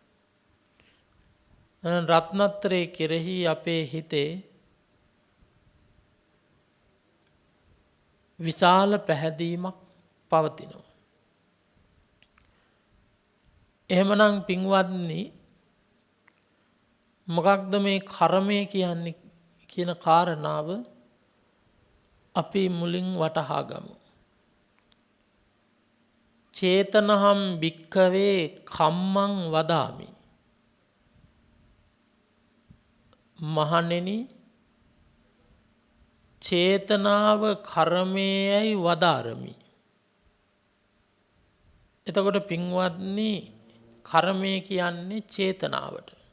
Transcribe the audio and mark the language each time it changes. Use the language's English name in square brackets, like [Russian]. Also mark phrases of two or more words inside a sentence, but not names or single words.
[Sinhala] රත්නත්‍රයේ කෙරෙහි අපේ හිතේ විශාල පැහැදීමක් පවතිනවා. එහෙමනම් පින්වත්නි, මොකක්ද මේ කර්මය කියන්නේ කියන කාරණාව අපි මුලින් වටහා ගමු. [Pali] චේතනහම් භික්ඛවේ කම්මං වදාමි. [Sinhala] මහණෙනි, චේතනාව කර්මයයි වදාරමි. එතකොට පින්වත්නි, කර්මය කියන්නේ චේතනාවට.